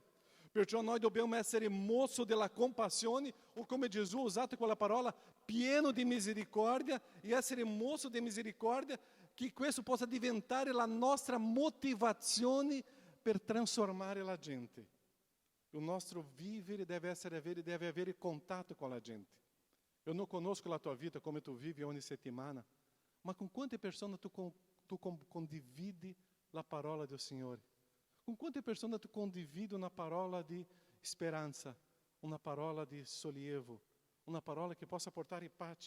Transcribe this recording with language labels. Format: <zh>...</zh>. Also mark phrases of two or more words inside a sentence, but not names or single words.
<it>Perciò noi dobbiamo essere moço della compassione, o come Gesù ha usato quella parola, pieno di misericordia, e essere moço di misericordia, che questo possa diventare la nostra motivazione per trasformare la gente. Il nostro vivere deve avere contatto con la gente.</it> <pt>Eu não</pt> <it>conosco la tua vita, come tu vivi ogni settimana, ma con quante persone tu condividi la parola del Signore? Com quante persone tu condividi una parola di speranza, una parola di sollievo, una parola che possa portare pace?</it>